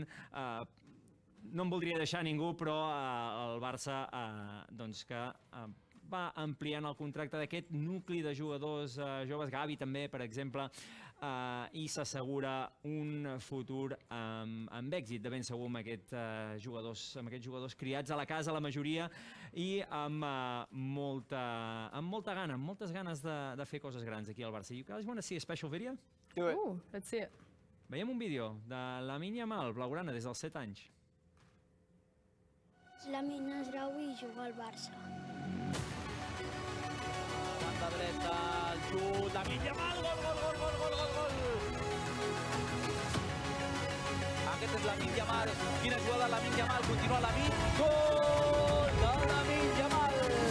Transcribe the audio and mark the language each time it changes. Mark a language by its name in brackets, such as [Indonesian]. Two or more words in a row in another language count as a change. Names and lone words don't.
[Catalan] No en voldria deixar ningú, però el Barça doncs que va ampliant el contracte d'aquest nucli de jugadors joves, Gavi també, per exemple, i s'assegura un futur amb èxit, de ben segur, amb aquests jugadors criats a la casa, la majoria, i amb molta gana, amb moltes ganes de fer coses grans aquí al Barça. [English] You guys want to see a special video? Do it. Let's see it. [Catalan] Veiem un vídeo de Lamine Yamal, blaugrana, des dels 7 anys. Lamine es grau i juga al Barça. Banda dreta, el xut, Lamine Yamal, gol! Aquest és Lamine Yamal, quina jugada Lamine Yamal, continua Lamine, gol de Lamine Yamal!